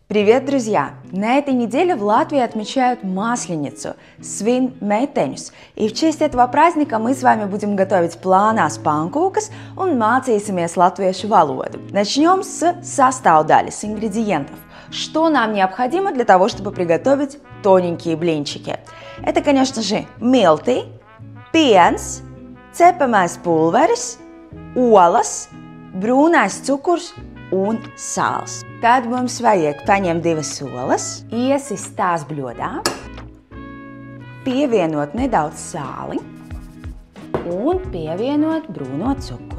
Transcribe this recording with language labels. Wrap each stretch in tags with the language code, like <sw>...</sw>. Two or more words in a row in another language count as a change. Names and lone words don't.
<ru>Привет, друзья! На этой неделе в Латвии отмечают Масленицу, свин meiteņus. И в честь этого праздника мы с вами будем готовить</ru> <lv>plānās pankūkas un mācīsimies latviešu valodu.</lv> <ru>Начнем с состава, с ингредиентов. Что нам необходимо для того, чтобы приготовить тоненькие блинчики? Это, конечно же,</ru> <lv>milti, piens, cepamais pulveris, olas, brūnais cukurs un sāls. Tad mums vajag paņemt 2 olas, iesist tās bļodā, pievienot nedaudz sāli un pievienot brūno cukuru.</lv>